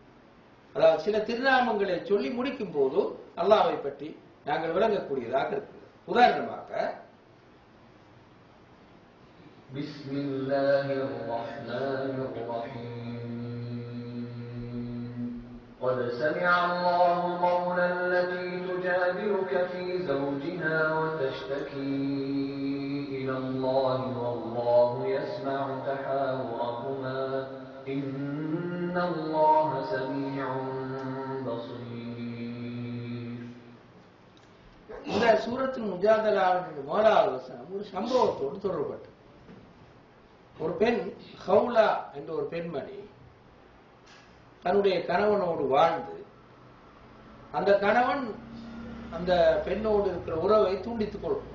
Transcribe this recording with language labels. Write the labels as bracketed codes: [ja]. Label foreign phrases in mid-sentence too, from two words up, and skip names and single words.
[ta] அதாவது சில திருநாமங்களை சொல்லி முடிக்கும் போது அல்லாஹ்வை பற்றி நாங்கள் விளங்கக்கூடியதாக இருக்கிறது. உதாரணமாக [ar] بسم الله الرحمن الرحيم. قد سمع الله قول التي تجادلك في زوجها وتشتكي إلى الله والله يسمع تحاوركما إن الله سميع بصير. [ta] இந்த சூரத்தின் முஜாதலாவின் முதலாவது வசனம் ஒரு சம்பவத்தோடு தொடர்பட்டு, ஒரு பெண் ஹவுலா என்ற ஒரு பெண்மணி தன்னுடைய கணவனோடு வாழ்ந்து அந்த கணவன் அந்த பெண்ணோடு இருக்கிற உறவை துண்டித்துக் கொள்வார்.